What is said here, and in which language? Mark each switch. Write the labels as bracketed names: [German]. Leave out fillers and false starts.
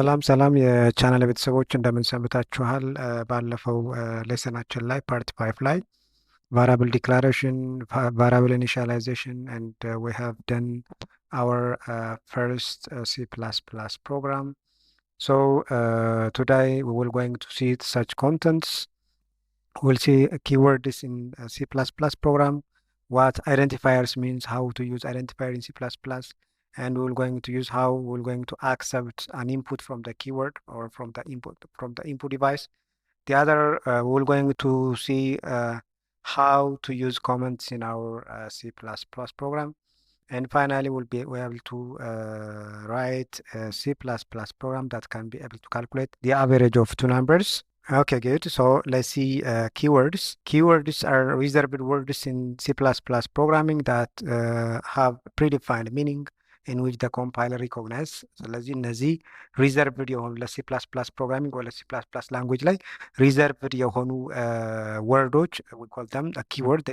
[Amharic] ሰላም የቻናል ቤተሰቦች እንደምን ሰንብታችኋል? ባለፈው ሌሰናችን ላይ ፓርት 5 ላይ [English] variable declaration, variable initialization, and we have done our first C++ program. So today we will going to see such contents. We'll see keywords in C++ program, what identifiers means, how to use identifier in C++, and we're going to use how we're going to accept an input from the keyword or from the input device. The other we're going to see how to use comments in our C++ program, and finally we'll be able to write a C++ program that can be able to calculate the average of two numbers. Okay, good. So let's see keywords. Keywords are reserved words in C++ programming that have predefined meaning in which the compiler recognize. [Amharic] ስለዚህ እነዚህ ሪዘርቭድ የሆኑ ለሲ ፕላስ ፕላስ ፕሮግራሚንግ ወይ ለሲ ፕላስ ፕላስ ላንጉጅ ላይ ሪዘርቭድ የሆኑ ወርዶች [English] we call them a keyword.